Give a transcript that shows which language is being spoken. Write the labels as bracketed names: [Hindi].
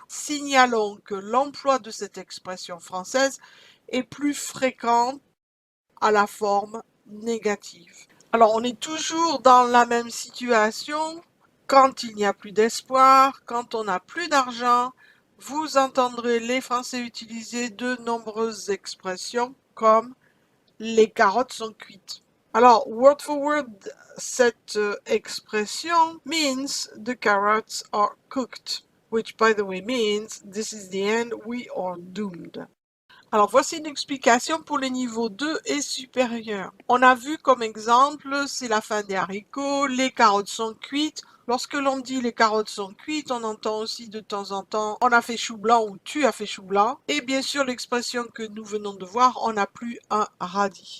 [French] Signalons que l'emploi de cette expression française est plus fréquent à la forme négative. Alors, on est toujours dans la même situation. Quand il n'y a plus d'espoir, quand on n'a plus d'argent, vous entendrez les Français utiliser de nombreuses expressions comme les carottes sont cuites. [English] Alors, word for word, [French] cette expression [English] means the carrots are cooked, which by the way means this is the end, we are doomed. [French] Alors voici une explication pour les niveaux 2 et supérieurs. On a vu comme exemple, c'est la fin des haricots, les carottes sont cuites. Lorsque l'on dit les carottes sont cuites, on entend aussi de temps en temps on a fait chou blanc ou tu as fait chou blanc. Et bien sûr l'expression que nous venons de voir, on n'a plus un radis.